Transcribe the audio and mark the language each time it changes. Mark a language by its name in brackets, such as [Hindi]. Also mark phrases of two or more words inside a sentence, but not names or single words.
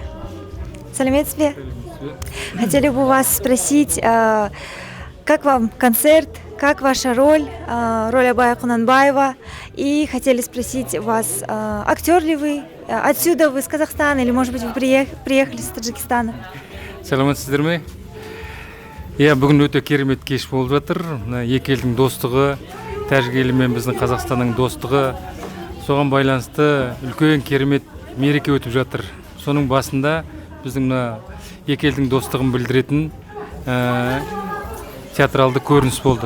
[Kazakh] Саламет себе. [Russian] Хотели бы у вас спросить, как вам концерт, как ваша роль Абая Кунанбаева, и хотели спросить вас, актер ли вы, отсюда вы, из Казахстана, или, может быть, вы приехали из Таджикистана? [Kazakh] Саламатсыздар ме? Иә, бүгін өте керемет кеш болып жатыр. Екі елдің достығы, Тәжік елі мен біздің Қазақстанның достығы, соған байланысты үлкен керемет мереке өтіп жатыр. Соның басында біздің екі елдің достығын білдіретін театралды көрініс болды.